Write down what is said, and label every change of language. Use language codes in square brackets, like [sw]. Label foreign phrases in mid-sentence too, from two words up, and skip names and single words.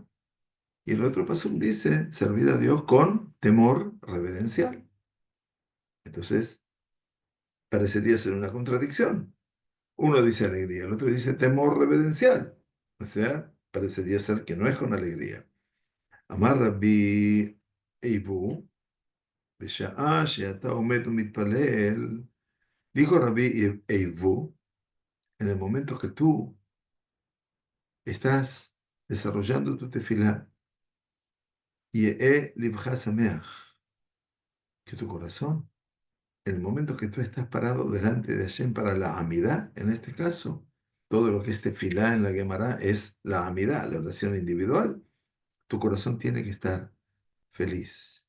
[es] Y el otro pasuk dice, servid a Dios con temor reverencial. Entonces, parecería ser una contradicción. Uno dice alegría, el otro dice temor reverencial. O sea, parecería ser que no es con alegría. [he] אמר רבי אייבו, בשעה שאתה עומד ומתפלל, [es] dijo Rabbi Eivu, en el momento que tú estás desarrollando tu tefilá, [he] ליבך שמח, [es] que tu corazón, en el momento que tú estás parado delante de Hashem para la amidad, en este caso, todo lo que es tefilá en la Gemara es la amidad, la oración individual, tu corazón tiene que estar feliz.